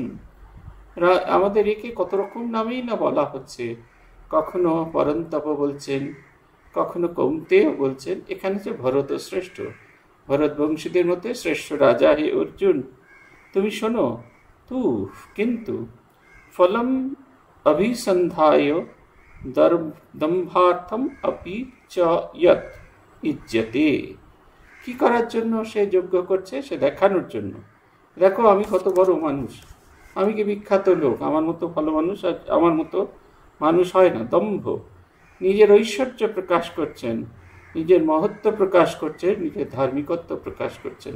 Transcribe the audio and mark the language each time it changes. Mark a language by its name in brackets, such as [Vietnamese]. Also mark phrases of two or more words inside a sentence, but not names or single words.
[Bangla] আমাদের একে কত রকম নামেই না বলা হচ্ছে, কখনো পরন্তপ বলছেন, কখনো কৌন্তেয় বলছেন। এখানে যে ভরত শ্রেষ্ঠ, ভরত বংশীদের মধ্যে শ্রেষ্ঠ রাজা হে অর্জুন, তুমি শোনো, কিন্তু [Sanskrit] ফলম অভিসন্ধায় দম্ভার্থম अपि च यत् ইজ্জতে। [Bangla] কি করার জন্য সে যজ্ঞ করছে? সে দেখানোর জন্য, দেখো আমি কত বড় মানুষ, আমি কি বিখ্যাত লোক, আমার মতো ভালো মানুষ আর আমার মতো মানুষ হয় না। দম্ভ, নিজের ঐশ্বর্য প্রকাশ করছেন, নিজের মহত্ব প্রকাশ করছেন, নিজের ধার্মিকত্ব প্রকাশ করছেন।